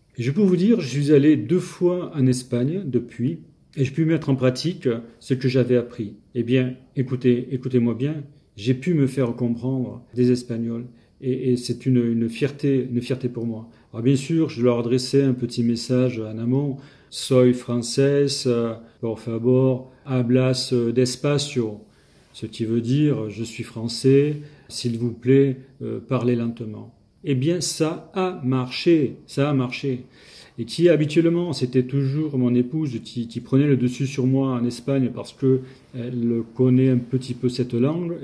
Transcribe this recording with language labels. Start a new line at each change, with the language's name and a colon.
French: Et je peux vous dire, je suis allé 2 fois en Espagne depuis et j'ai pu mettre en pratique ce que j'avais appris. Eh bien, écoutez-moi bien, j'ai pu me faire comprendre des Espagnols et c'est une fierté pour moi. Alors bien sûr, je leur adressais un petit message en amont.
Spanish: Soy francés, por favor, hablas despacio.
French: Ce qui veut dire, je suis français, s'il vous plaît, parlez lentement. Eh bien, ça a marché. Et qui habituellement, c'était toujours mon épouse qui prenait le dessus sur moi en Espagne parce que elle connaît un petit peu cette langue.